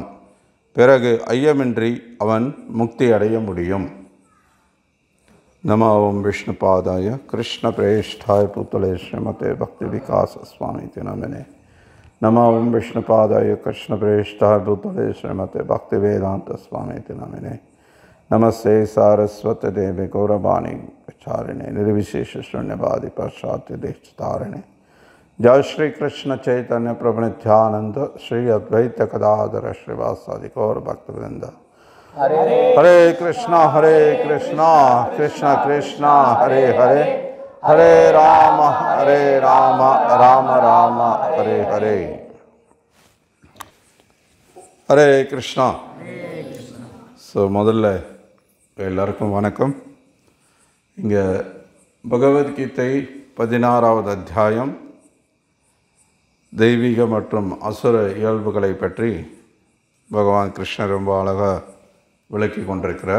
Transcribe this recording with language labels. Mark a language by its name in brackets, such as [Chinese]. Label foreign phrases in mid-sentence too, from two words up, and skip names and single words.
[Tamil] பிறகு ஐயமின்றி அவன் முக்தி அடைய முடியும். [Sanskrit] नमो ॐ विष्णुपादाय कृष्ण प्रेष्ठाय भूतले श्रीमते भक्ति विकास स्वामि इतिनामिने. नमो ॐ विष्णुपादाय कृष्ण प्रेष्ठाय भूतले श्रीमते भक्ति वेदान्त स्वामि इतिनामिने. नमस्ते सारस्वते देवे गौरवाणी चारिणे निर्विशेष शून्यवादी पाश्चात्य देशतारिणे. जय श्री कृष्ण चैतन्य प्रभु नित्यानंद श्री अद्वैत गदाधर श्रीवासादि गौर भक्तवृंद. हरे कृष्णा कृष्ण कृष्णा हरे हरे, हरे राम राम राम हरे हरे. हरे कृष्णा. [Tamil] முதல்ல எல்லாருக்கும் வணக்கம். இங்கே பகவத்கீதை 16வது அத்தியாயம் தெய்வீக மற்றும் அசுர இயல்புகளை பற்றி பகவான் கிருஷ்ணர் ரொம்ப அழகாக விளக்கி கொண்டிருக்கிறார்.